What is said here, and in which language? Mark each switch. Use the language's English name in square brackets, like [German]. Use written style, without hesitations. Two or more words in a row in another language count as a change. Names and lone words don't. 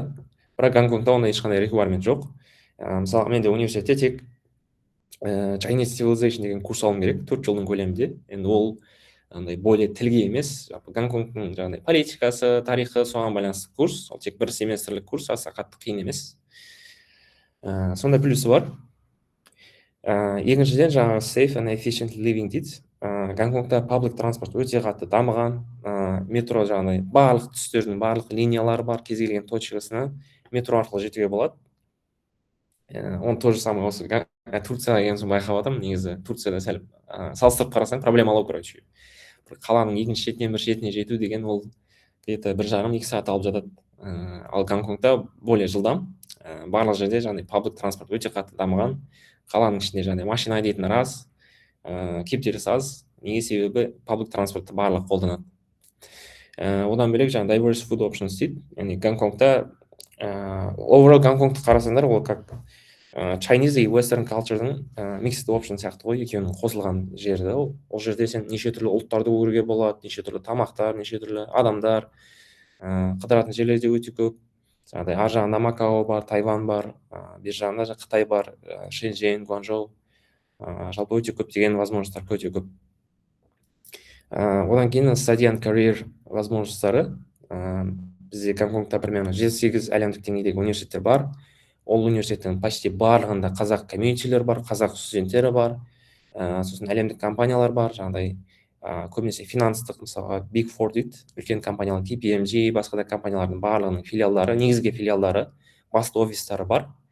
[Kazakh] Бірақ Гонконгта ондай ешқандай [English] requirement жоқ. [Kazakh] Мысалы менде университетте тек Chinese Civilization деген курс алуым керек 4 жылдың көлемінде. Енді ол андай более тілге емес, Гонконгтың жаңағыдай политикасы, тарихы соған байланысты курс. Ол тек 1 семестрлік курс, аса қатты қиын емес. Сондай плюсы бар. Екіншіден жаңағы [English] safe and efficient living [Kazakh] дейді. Гонконгта [English] public transport [Kazakh] өте қатты дамыған. Метро жаңағыдай барлық түстердің барлық линиялары бар, кез келген точкасына метро арқылы жетуге болады. [Russian] Он тоже самое [Kazakh] осы Турцияға келген соң байқап жатырмын. Негізі Турцияда сәл салыстырып қарасаң проблемалы, короче. Қаланың екінші шетінен бір шетіне жету деген ол где-то 1,5-2 сағат алып жатады. Ал Гонконгта более жылдам. Барлық жерде жаңағыдай [English] public transport [Kazakh] өте қатты дамыған. Қаланың ішінде жаңағыдай машина айдайтын рас, кептеліс аз. Неге себебі public transportты барлық қолданады. Одан бөлек жаңағы [English] diverse food options [Kazakh] дейді. Яғни Гонконгта overall Гонконгты қарасаңдар, ол как Chinese и [English] Western culture'дың mixed option [Kazakh] сияқты ғой, екеуінің қосылған жері. Ол жерде сен неше түрлі ұлттарды көруге болады, неше түрлі тамақтар, неше түрлі адамдар, қыдыратын жерлер де өте көп. Жаңағыдай ар жағында Макао бар, Тайвань бар, бер жағында Қытай бар, Шэньчжэнь, Гуанчжоу. Жалпы өте көптеген возможностьтар өте көп. Одан кейін [English] study and career [Kazakh] возможностьтары. Бізде Гонконгта примерно 7-8 әлемдік деңгейдегі университеттер бар. Ол университеттің почти барлығында қазақ комьюнитилер бар, қазақ студенттері бар. Сосын әлемдік компаниялар бар, жаңағыдай көбінесе финанстық, мысалға Big Four дейді, үлкен компаниялар, KPMG, басқа да компаниялардың барлығының филиалдары, негізгі филиалдары, басты офистары бар.